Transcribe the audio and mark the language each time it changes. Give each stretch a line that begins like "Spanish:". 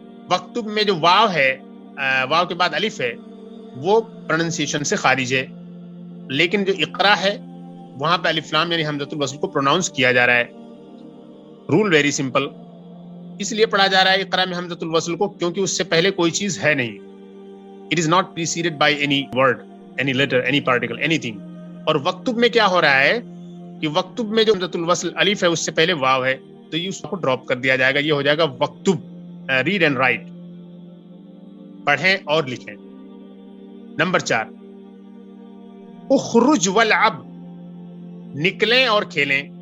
Urdu: وکتب میں جو واو ہے، واو کے بعد الف ہے، وہ پروننسیشن سے خارج ہے، لیکن جو اقرأ ہے وہاں پہ الف لام یعنی حمزۃ الوصل کو پروناؤنس کیا جا رہا ہے.
English: rule very simple,
Urdu: اس لیے پڑھا جا رہا ہے اقرأ میں حمزۃ الوصل کو کیونکہ اس سے پہلے کوئی چیز ہے نہیں.
English: It is not preceded by any word, any letter, any particle, anything.
Urdu: اور وکتب میں کیا ہو رہا ہے کہ وکتب میں جو حمزۃ الوصل الف ہے اس سے پہلے واو ہے تو یہ اس کو ڈراپ کر دیا جائے گا، یہ ہو جائے گا وکتب،
English: Read and write.
Urdu: پڑھیں اور لکھیں. نمبر 4
Arabic: اخرج والعب،
Urdu: نکلیں اور کھیلیں.